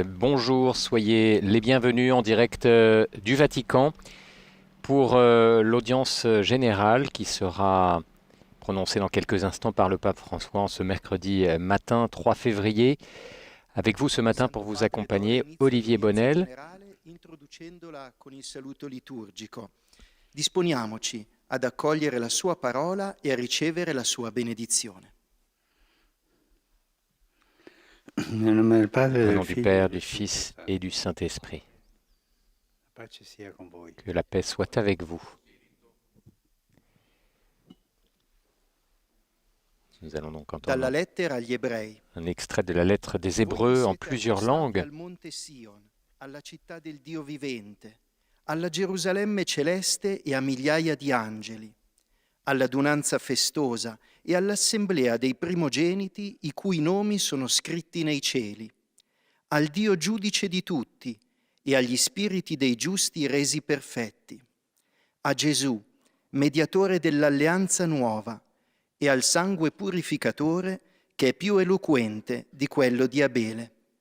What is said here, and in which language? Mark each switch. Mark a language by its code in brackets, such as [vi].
[fr] Bonjour, soyez les bienvenus en direct du Vatican pour l'audience générale qui sera prononcée dans quelques instants par le pape François en ce mercredi matin 3 février. Avec vous ce matin pour vous accompagner, Olivier Bonnel. [it] Introducendola con il saluto liturgico. Disponiamoci ad accogliere la sua parola e a ricevere la sua benedizione. [fr] Au nom du Père, du Fils et du Saint-Esprit. Que la paix soit avec vous. Nous allons donc entendre [it] Dalla lettera agli Ebrei. [fr] un extrait de la lettre des Hébreux en plusieurs langues. [it] Al monte Sion, alla città del Dio vivente, alla Gerusalemme celeste e a migliaia di angeli, all'adunanza festosa e all'assemblea dei primogeniti i cui nomi sono scritti nei cieli, al Dio giudice di tutti e agli spiriti dei giusti resi perfetti, a Gesù, mediatore dell'alleanza nuova, e al sangue purificatore che è più eloquente di quello di Abele.